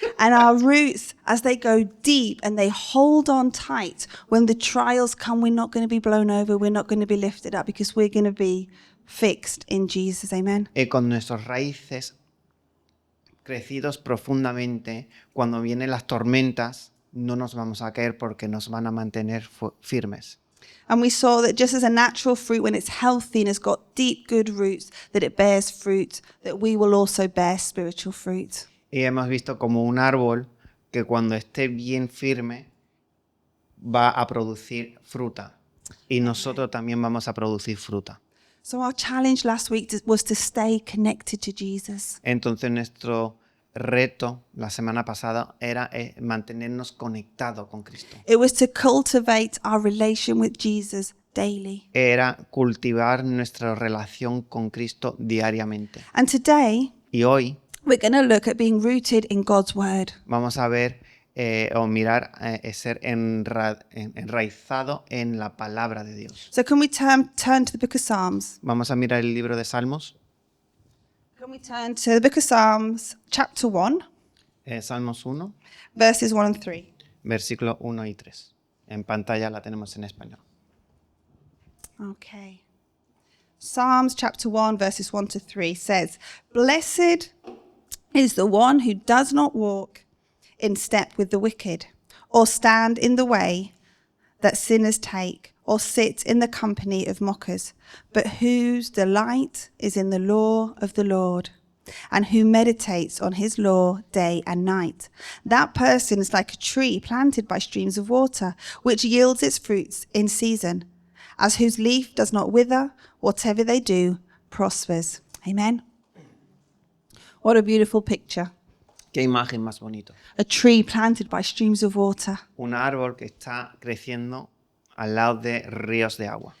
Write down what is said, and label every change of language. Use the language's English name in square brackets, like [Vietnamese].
[English] And our roots, as they go deep and they hold on tight, when the trials come, we're not going to be blown over. We're not going to be lifted up because we're going to be fixed in Jesus. Amen. [Spanish] Con nuestras raíces crecidos profundamente, cuando vienen las tormentas, no nos vamos a caer porque nos van a mantener firmes. [English] And we saw that just as a natural fruit, when it's healthy and has got deep, good roots, that it bears fruit, that we will also bear spiritual fruit. [Spanish] Y hemos visto como un árbol que cuando esté bien firme va a producir fruta. Y nosotros también vamos a producir fruta. [English] So our challenge last week was to stay connected to Jesus. [Spanish] Entonces nuestro reto la semana pasada era mantenernos conectados con Cristo. [English] It was to cultivate our relation with Jesus daily. [Spanish] Era cultivar nuestra relación con Cristo diariamente. [English] And today, [Spanish] Y hoy [English] we're going to look at being rooted in God's word. [Spanish] vamos a ver o mirar ser enraizado en la palabra de Dios. [English] So can we turn to the book of Psalms? [Spanish] Vamos a mirar el libro de Salmos, [English] Can we turn to the book of Psalms, chapter 1, [Spanish] Salmos 1, [English] verses 1 and 3? [Spanish] versículos 1 y 3. En pantalla la tenemos en español. [English] Okay. Psalms chapter 1, verses 1 to 3 says, "Blessed is the one who does not walk in step with the wicked, or stand in the way that sinners take, or sit in the company of mockers, but whose delight is in the law of the Lord, and who meditates on his law day and night. That person is like a tree planted by streams of water, which yields its fruits in season, as whose leaf does not wither, whatever they do prospers." Amen. What a beautiful picture. [Spanish] Qué imagen más bonito. [English] A tree planted by streams of water. [Spanish] Un árbol que está creciendo al lado de ríos de agua.